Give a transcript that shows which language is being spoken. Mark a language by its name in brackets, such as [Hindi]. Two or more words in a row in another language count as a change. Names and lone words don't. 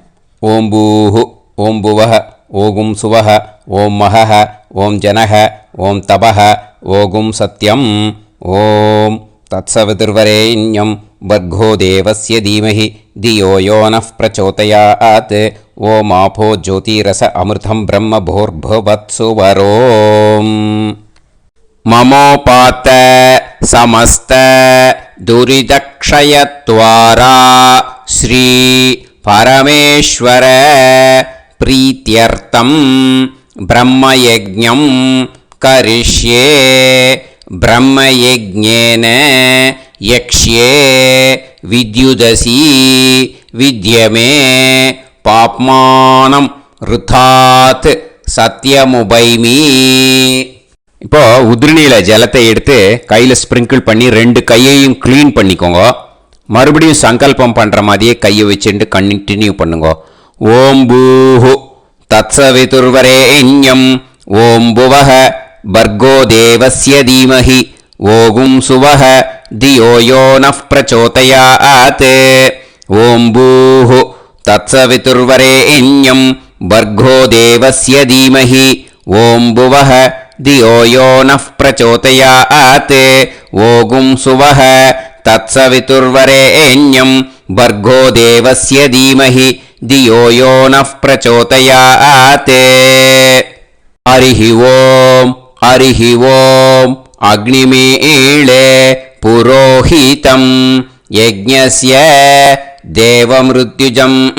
[Sanskrit] ओम् भूः, ओम् भुवः, ओगुम् सुवः, ओम् महः, ओम् जनः, ओम् तपः, ओगुम् सत्यम्. ओम् तत्सवितुर्वरेण्यं भर्गो देवस्य धीमहि धियो यो नः प्रचोदयात्. ओम् आपो ज्योतिरस अमृतं ब्रह्म भूर्भुवत्सुवरोम्. ममोपात समस्त दुरिदक्षयत्वारा श्री परमेश्वर प्रीत्यर्थं ब्रह्मयज्ञं करिष्ये. ब्रह्मयज्ञेन यक्ष्ये विद्युदसि विद्यमे पाप्मानं ऋथात् सत्यमुपैमि. [Tamil] இப்போ உதிரணியில் ஜலத்தை எடுத்து கையில் ஸ்ப்ரிங்கிள் பண்ணி 2 கையையும் க்ளீன் பண்ணிக்கோங்க. மறுபடியும் சங்கல்பம் பண்ணுற மாதிரியே கையை வச்சுட்டு கண்டினியூ பண்ணுங்க. [Sanskrit] ओम् भूः तत्सवितुर्वरेण्यं ओम् भुवः भर्गो देवस्य धीमहि ओगुम् सुवः धियो यो नः प्रचोदयात्. ओम् भूः तत्सवितुर्वरेण्यं भर्गो देवस्य धीमहि ओम् भुवः धियो यो नः प्रचोदयात्. ओगुम् सुवः तत्सवितुर्वरेण्यं भर्गो देवस्य धीमहि धियो यो नः प्रचोदयात् हरिः ओम् अग्निमीळे पुरोहितं यज्ञस्य देवमृत्युजं